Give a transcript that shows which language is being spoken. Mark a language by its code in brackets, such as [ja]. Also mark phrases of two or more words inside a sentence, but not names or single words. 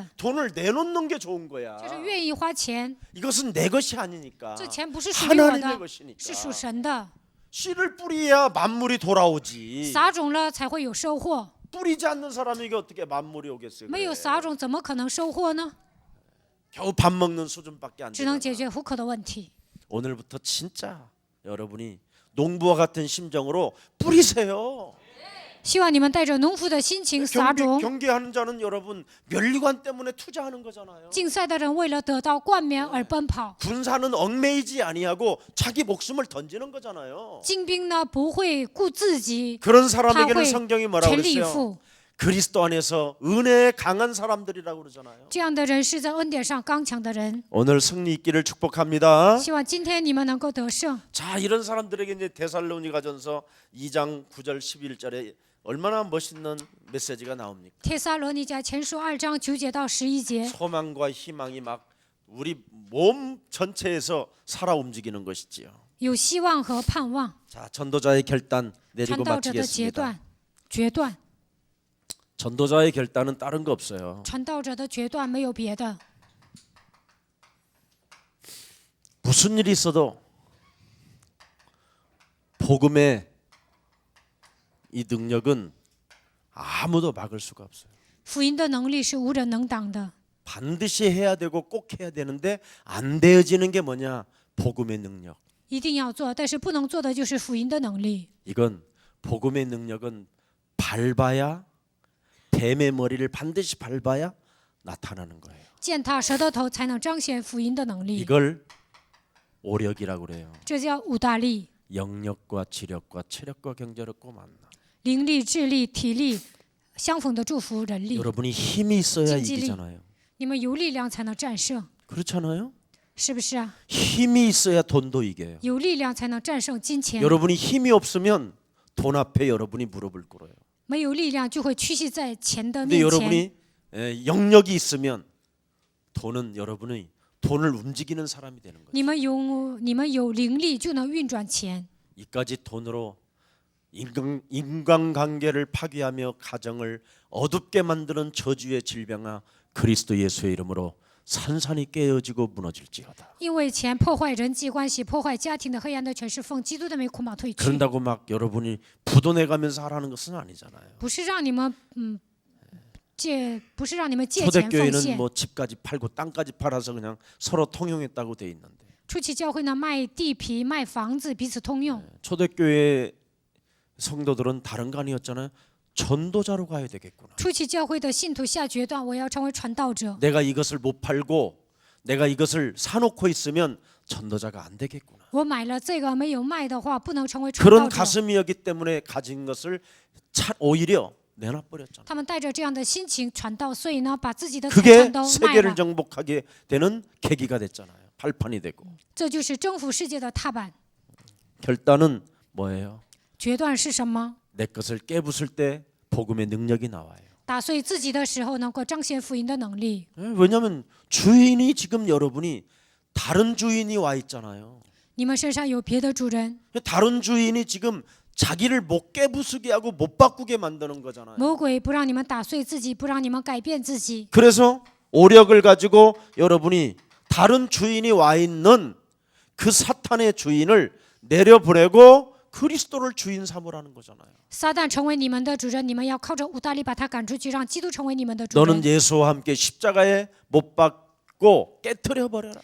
[ko] 돈을 내놓는 게 좋은 거야. [zh] 就是愿意花钱。 [ko] 이것은 내 것이 아니니까. [zh] 这钱不是属于我 [ko] 하나님의 [zh] 的， [ko] 것이니까. [zh] 是属神的。 [ko] 씨를 뿌려야 만물이 돌아오지. [zh] 撒种了才会有收获， [ko] 뿌리지 않는 사람에게 어떻게 만물이 오겠어요? [zh] 没有 [ko] 그래. [zh] 撒种怎么可能收获呢？ [ko] 겨우 밥 먹는 수준밖에 안 [zh] 只能 [ko] 되잖아. [zh] 解决糊口的问题。 [ko] 오늘부터 진짜 여러분이 농부와 같은 심정으로 뿌리세요. [zh] 希望你们带着农夫的心情撒种。 [ko] 경기하는 자는 여러분 면류관 때문에 투자하는 거잖아요. [zh] 竞赛的人为了得到冠冕而奔跑， [ko] 군사는 얽매이지 아니하고 자기 목숨을 던지는 거잖아요. [zh] 精兵呢不会顾自己， [ko] 그런 사람에게는 [zh] 他会 [ko] 성경이 뭐라고 [zh] 全力以 [ko] 그랬어요? [zh] 赴。 [ko] 그리스도 안에서 은혜에 강한 사람들이라고 그러잖아요. [zh] 这样的人是在恩典上刚强的人。 [ko] 오늘 승리 있기를 축복합니다. [zh] 希望今天你们能够得胜。 [ko] 자, 이런 사람들에게 이제 데살로니가전서 2장 9절 11절에 얼마나 멋있는 메시지가 나옵니까? [zh] 帖撒罗尼迦前书2章9节到11节， [ko] 소망과 희망이 막 우리 몸 전체에서 살아 움직이는 것이지요. [zh] 有希望和盼望。 [ko] 자, 전도자의 결단 [zh] 传 [ko] 내리고 [zh] 道者的 [ko] 마치겠습니다. [zh] 决断， [ko] 전도자의 결단은 다른 거 없어요. [zh] 传道者的决断没有别的。 [ko] 무슨 일이 있어도 복음의 이 능력은 아무도 막을 수가 없어요. [zh] 福音的能力是无人能挡的， [ko] 반드시 해야 되고 꼭 해야 되는데 안 되어지는 게 뭐냐? 복음의 능력. [zh] 一定要做，但是不能做的就是福音的能力。 [ko] 이건 복음의 능력은 밟아야 뱀의 머리를 반드시 밟아야 나타나는 거예요. [zh] 践踏蛇的头才能彰显福音的能力， [ko] 이걸 오력이라고 그래요. [zh] 这叫五大力： [ko] 영력과 지력과 체력과 경제력과 만나. [zh] 灵力、智力、体力相逢的祝福人力。 [ko] 여러분이 힘이 있어야 진실이. 이기잖아요. [zh] 你们有力量才能战胜， [ko] 그렇잖아요? [zh] 是不是啊？ [ko] 힘이 있어야 돈도 이겨요. [zh] 有力量才能战胜金钱， [ko] 여러분이 힘이 없으면 돈 앞에 여러분이 무릎을 꿇어요. [zh] 没有力量就会屈膝在钱的 [ko] 근데 [zh] 面前。 [ko] 여러분이 영역이 있으면 돈은 여러분이 돈을 움직이는 사람이 되는 거죠. [zh] 你们有灵力就能运转钱， [ko] 이까지 돈으로 인간관계를 파괴하며 가정을 어둡게 만드는 저주의 질병아 그리스도 예수의 이름으로 산산이 깨어지고 무너질지어다. [zh] 因为钱破坏人际关系、破坏家庭的黑暗的权势，奉基督的名捆绑退去， [ko] 그런다고 막 여러분이 부도내가면서 하라는 것은 아니잖아요. [zh] 不是让你们不是让你们借钱奉 [ko] 초대교회는 [zh] 献。 [ko] 뭐 집까지 팔고 땅까지 팔아서 그냥 서로 통용했다고 돼 있는데 [zh] 初期教会呢，卖地皮、卖房子，彼此通用。 [ko] 초대교회 성도들은 다른 거 아니었잖아요. 전도자로 가야 되겠구나. [zh] 初期教会的信徒下决断，我要成为传道者。 [ko] 내가 이것을 못 팔고 내가 이것을 사놓고 있으면 전도자가 안 되겠구나. [zh] 我买了这个没有卖的话，不能成为传 [ko] 그런 [zh] 道者。 [ko] 가슴이었기 때문에 가진 것을 오히려 내놔버렸잖아. [zh] 他们带着这样的心情传道，所以呢，把自己的财 [ko] 그게 [zh] 产都卖 [ko] 세계를 [zh] 了。 [ko] 정복하게 되는 계기가 됐잖아요. 발판이 되고. [zh] 这就是征服世界的踏板。 [ko] 결단은 뭐예요? [zh] 决断是什么？ [ko] 내 것을 깨부술 때 복음의 능력이 나와요. [zh] 打碎自己的时候，能够彰显福音的能力。 [ko] 왜냐하면 주인이 지금 여러분이 다른 주인이 와 있잖아요. [zh] 你们身上有别的主人， [ko] 다른 주인이 지금 자기를 못 깨부수게 하고 못 바꾸게 만드는 거잖아요. [zh] 魔鬼不让你们打碎自己，不让你们改变自己。 [ko] 그래서 오력을 가지고 여러분이 다른 주인이 와 있는 그 사탄의 주인을 내려보내고 그리스도를 주인 삼으라는 거잖아요. [zh] 撒旦成为你们的主人，你们要靠着五大力把他赶出去，让基督成为你们的主 [ko] 너는 [zh] 人。 [ko] 예수와 함께 십자가에 못 박고 깨트려 버려라.